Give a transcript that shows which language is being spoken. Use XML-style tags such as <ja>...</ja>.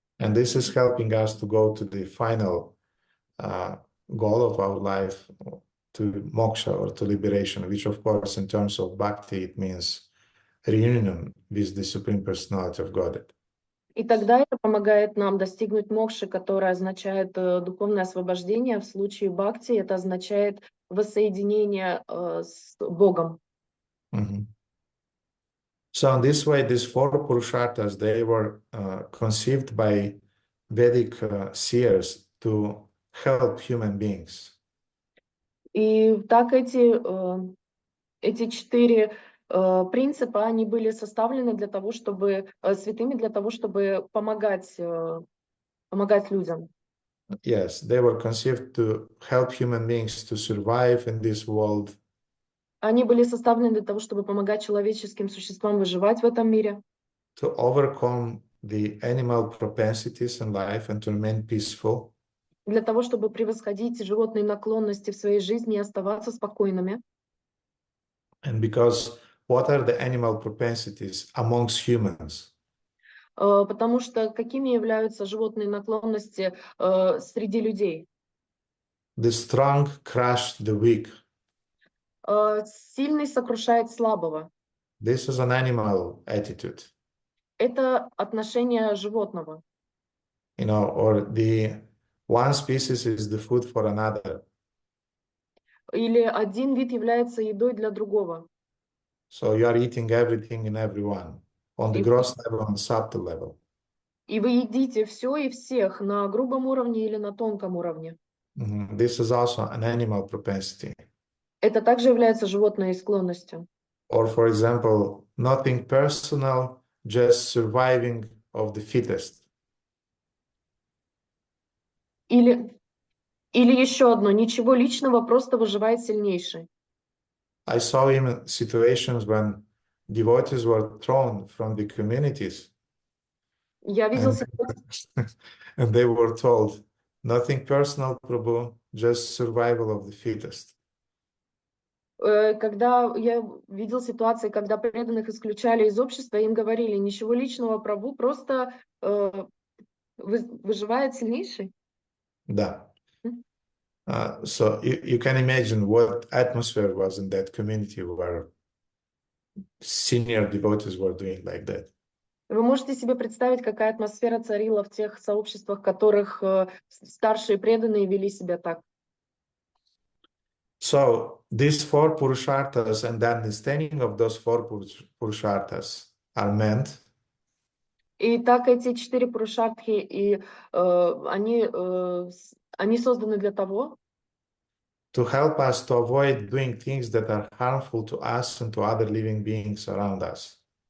<en>And this is helping us to go to the final goal of our life, to moksha or to liberation, which of course in terms of bhakti it means reunion with the Supreme Personality of Godhead.</en> <ru>И тогда это помогает нам достигнуть мокши, которое означает духовное освобождение. В случае бхакти это означает воссоединение с Богом. Mm-hmm.</ru> <en>So in this way, these four Purusharthas, they were conceived by Vedic seers to help human beings.</en> <ru>И так эти 4 принципа, они были составлены для того, чтобы святыми, для того, чтобы помогать людям.</ru> <en>Yes, they were conceived to help human beings to survive in this world.</en> <ru>Они были составлены для того, чтобы помогать человеческим существам выживать в этом мире.</ru> <en>To overcome the animal propensities in life and to remain peaceful.</en> <ru>Для того, чтобы превосходить животные наклонности в своей жизни и оставаться спокойными.</ru> <en>And because what are the animal propensities amongst humans?</en> <ru>Потому что какими являются животные наклонности среди людей?</ru> <en>The strong crush the weak.</en> <ru>Сильный сокрушает слабого.</ru> <en>This is an animal attitude.</en> <ru>Это отношение животного.</ru> <en>Or the one species is the food for another.</en> <ru>Или один вид является едой для другого.</ru> <en>So you are eating everything and everyone on the gross level and subtle level.</en> <ru>И вы едите все и всех на грубом уровне или на тонком уровне.</ru> <en>This is also an animal propensity.</en> <ru>Это также является животной склонностью.</ru> <en>Or, for example, nothing personal, just surviving of the fittest.</en> <ru>Или еще одно, ничего личного, просто выживает сильнейший.</ru> <en>I saw even situations when devotees were thrown from the communities.</en> <ru>Я видел ситуацию,</ru> <en>And they were told, nothing personal, Prabhu, just survival of the fittest.</en> <ru>когда я видел ситуации, когда преданных исключали из общества, им говорили, ничего личного, Прабху, просто выживает сильнейший. Да.</ru> <en>So you can imagine what atmosphere was in that community where senior devotees were doing like that.</en> <ru>Вы можете себе представить, какая атмосфера царила в тех сообществах, в которых старшие преданные вели себя так.</ru> <en>So these four Purusharthas and the understanding of those four Purusharthas are meant.</en> <ru>И так эти 4 пурушартхи, и они созданы для того,</ru> <en>to help us to avoid doing things that are harmful to us and to other living beings around us.</en>